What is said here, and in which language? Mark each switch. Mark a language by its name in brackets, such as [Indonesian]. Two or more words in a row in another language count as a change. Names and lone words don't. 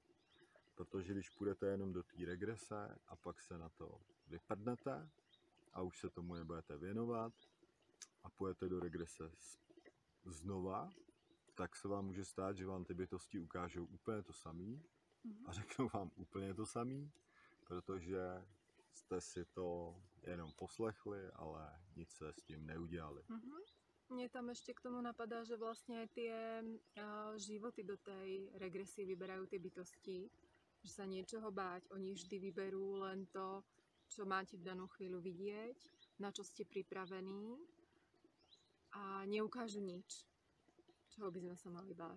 [Czech] Protože když půjdete jenom do té regrese a pak se na to vyprdnete a už se tomu nebudete věnovat a půjdete do regrese znova, tak se vám může stát, že vám ty bytosti ukážou úplně to samé a řeknou vám úplně to samé, protože jste si to jenom poslechli, ale nic se s tím neudělali. [Slovak] Mne tam ešte k tomu napadá, že vlastne aj tie životy do tej regresie vyberajú tie bytosti, že sa niečoho báť, oni vždy vyberú len to, čo máte v danú chvíľu vidieť, na čo ste pripravení a neukážu nič, čoho by sme sa mali báť.